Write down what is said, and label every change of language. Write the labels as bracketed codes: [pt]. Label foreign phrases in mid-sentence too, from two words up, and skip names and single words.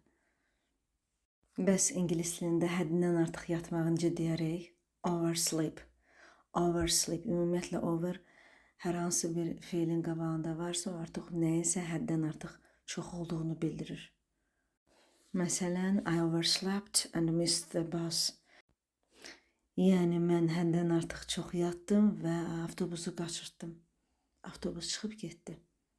[az] Bəs ingilis dilində həddindən artıq yatmağı necə deyərik? [en] Oversleep. Oversleep. [az] Ümumiyyətlə, over hər hansı bir feilin qabağında varsa, o artıq nəyinsə həddən artıq çox olduğunu bildirir. Məsələn, [en] I overslept and missed the bus. [az] Yəni, mən həddən artıq çox yatdım və avtobusu qaçırtdım. Avtobus çıxıb getdi.